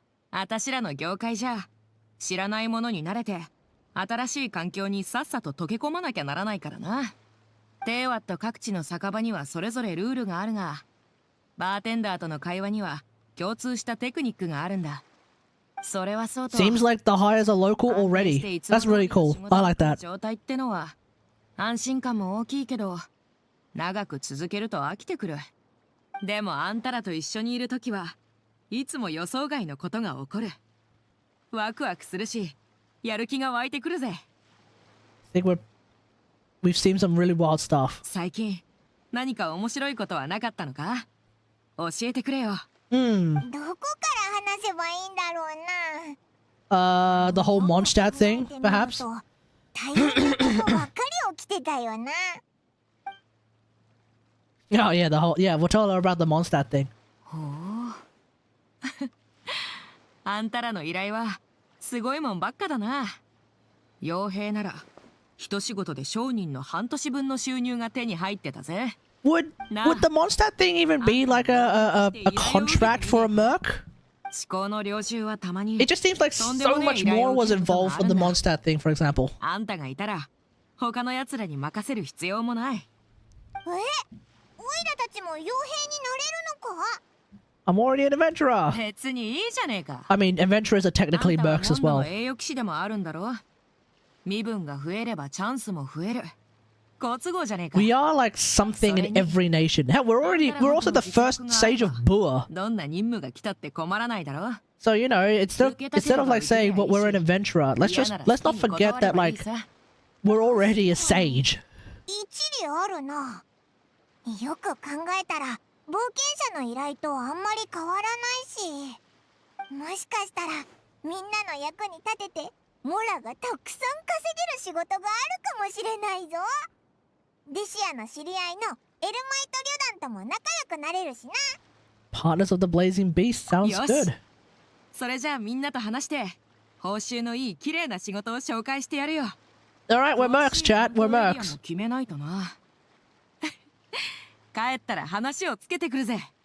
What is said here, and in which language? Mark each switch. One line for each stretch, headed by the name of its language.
Japanese: あたしらの業界じゃ、知らないものに慣れて、新しい環境にさっさと溶け込まなきゃならないからな。テーワット各地の酒場にはそれぞれルールがあるが、バーテンダーとの会話には共通したテクニックがあるんだ。それはそうと。
English: Seems like the hires are local already. That's really cool. I like that.
Japanese: 状態ってのは安心感も大きいけど、長く続けると飽きてくる。でもあんたらと一緒にいるときはいつも予想外のことが起こる。ワクワクするし、やる気が湧いてくるぜ。
English: I think we've seen some really wild stuff.
Japanese: 最近何か面白いことはなかったのか？教えてくれよ。どこから話せばいいんだろうな。
English: The whole Mondstadt thing, perhaps?
Japanese: 大変なことばっかり起きてたよな。
English: Oh yeah, we'll tell her about the Mondstadt thing.
Japanese: ほう。あんたらの依頼はすごいもんばっかだな。傭兵なら一仕事で商人の半年分の収入が手に入ってたぜ。
English: Would the Mondstadt thing even be like a contract for a merc?
Japanese: 思考の領収はたまに。
English: It just seems like so much more was involved from the Mondstadt thing, for example.
Japanese: あんたがいたら他の奴らに任せる必要もない。おいらたちも傭兵になれるのか？
English: I'm already an adventurer.
Japanese: 別にいいじゃねえか。
English: I mean, adventurers are technically mercs as well.
Japanese: 栄誉騎士でもあるんだろ。身分が増えればチャンスも増える。好都合じゃねえか。
English: We are like something in every nation. Hell, we're also the first sage of Bua.
Japanese: どんな任務が来たって困らないだろ。
English: So you know, instead of like saying what we're an adventurer, let's not forget that like we're already a sage.
Japanese: 一理あるな。よく考えたら冒険者の依頼とあんまり変わらないし、もしかしたらみんなの役に立ててモラがたくさん稼げる仕事があるかもしれないぞ。デシアの知り合いのエルマイト旅団とも仲良くなれるしな。
English: Partners of the Blazing Beast sounds good.
Japanese: それじゃあみんなと話して報酬のいい綺麗な仕事を紹介してやるよ。
English: Alright, we're mercs, chat. We're mercs.
Japanese: 決めないとな。帰ったら話をつけてくるぜ。